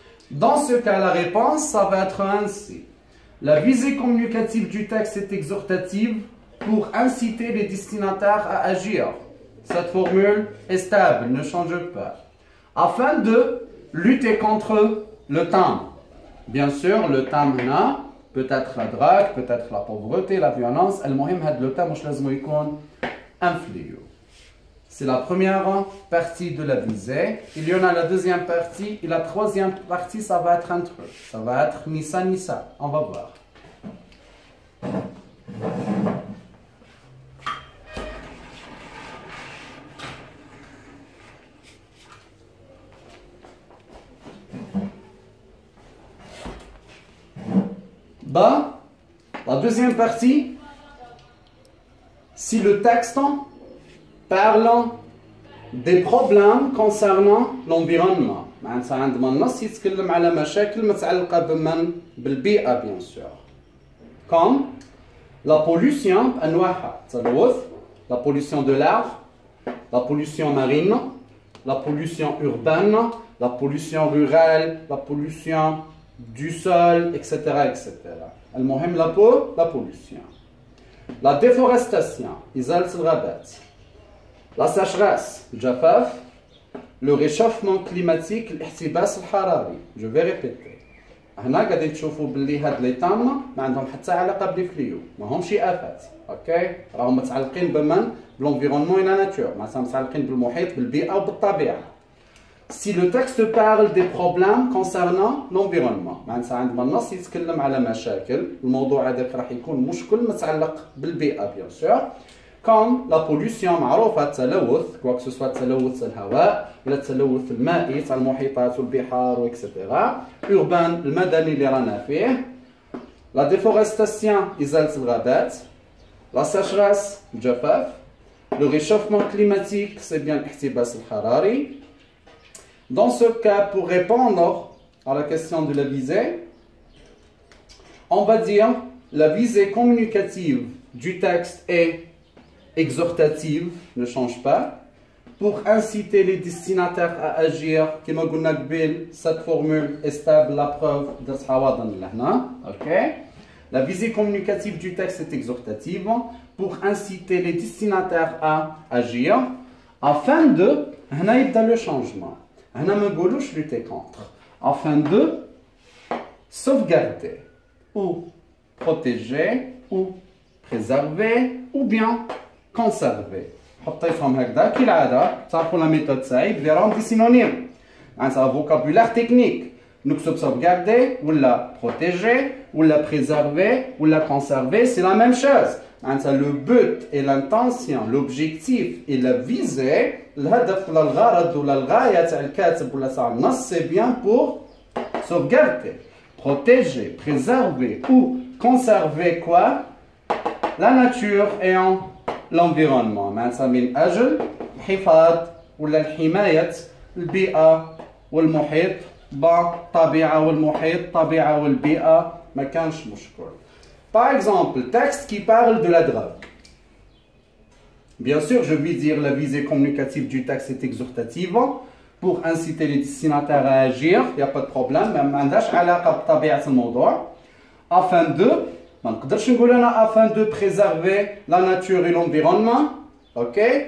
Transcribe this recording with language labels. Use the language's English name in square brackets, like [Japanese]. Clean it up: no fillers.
[French] Dans ce cas, la réponse, ça va être ainsi. La visée communicative du texte est exhortative pour inciter les destinataires à agir. Cette formule est stable, ne change pas. Afin de lutter contre le thème. Bien sûr, le thème là, peut-être la drague, peut-être la pauvreté, la violence. [Arabic] المهم هذا le thème مش لازم يكون influent. [French] C'est la première partie de la visée. Il y en a la deuxième partie. Et la troisième partie, ça va être entre eux. Ça va être Nissa Nissa. On va voir. Bah, la deuxième partie, si le texte parlant des problèmes concernant l'environnement. [Arabic] معناتها عندما النص يتكلم على مشاكل متعلقة بالبيئة bien sûr. [French] Comme la pollution [Arabic] أنواعها تلوث, [French] la pollution de l'air, la pollution marine, la pollution urbaine, la pollution rurale, la pollution du sol, etc. etc. المهم la pollution. La déforestation, [Arabic] إزالة الغابات. [French] La sécheresse, [Arabic] الجفاف, [French] le réchauffement climatique, [Arabic] الاحتباس الحراري. [French] Je vais répéter. [Arabic] هنا قاعدين تشوفوا باللي هاد لي تام ما عندهم حتى علاقة بالفليو، ما همش آفات، اوكي؟ راهم متعلقين بالانفيرونمون [French] et la nature، [Arabic] معناتها متعلقين بالمحيط بالبيئة وبالطبيعة. [French] Si le texte parle des problèmes concernant l'environnement، [Arabic] معناتها عندما النص يتكلم على مشاكل، الموضوع هذاك راح يكون مشكل متعلق بالبيئة bien sûr. [French] Comme la pollution [Arabic] معروفة التلوث quoi que ce soit تلوث الهواء ولا التلوث المائي تاع المحيطات والبحار وإكسترا urbain المدني اللي رانا فيه [French] la déforestation [Arabic] إزالة الغابات [French] la sécheresse [Arabic] الجفاف [French] le réchauffement climatique c'est bien [Arabic] الاحتباس الحراري. [French] Dans ce cas, pour répondre à la question de la visée, on va dire la visée communicative du texte est exhortative, ne change pas, pour inciter les destinataires à agir, comme on a dit, cette formule est stable, la preuve de ce ok? La visée communicative du texte est exhortative pour inciter les destinataires à agir, afin de, on a le changement, on a lutter contre, afin de sauvegarder, ou protéger, ou préserver, ou bien conserver. [Arabic] حطيتهم هكذا كالعادة تعرفوا لا ميثود تاعي ديرهم دي سينونيم معناتها فوكابولار تكنيك نكتب sauvegarder ولا protéger ولا préserver ولا conserver [French] c'est la même chose [Arabic] معناتها [French] le but et l'intention l'objectif et la visée [Arabic] الهدف ولا الغرض ولا الغاية تاع الكاتب ولا تاع النص [French] c'est bien pour sauvegarder protéger préserver ou conserver quoi la nature et l'environnement [Arabic] معناتها من أجل الحفاظ ولا الحماية البيئة والمحيط بالطبيعة والمحيط طبيعة والبيئة ما كانش مشكل. [French] Par exemple, texte qui parle de la drogue. Bien sûr, je vais dire la visée communicative du texte est exhortative pour inciter les destinataires à agir, il n'y a pas de problème, mais [Arabic] ما عندهاش علاقة بطبيعة الموضوع. [French] Afin de afin de préserver la nature et l'environnement, ok?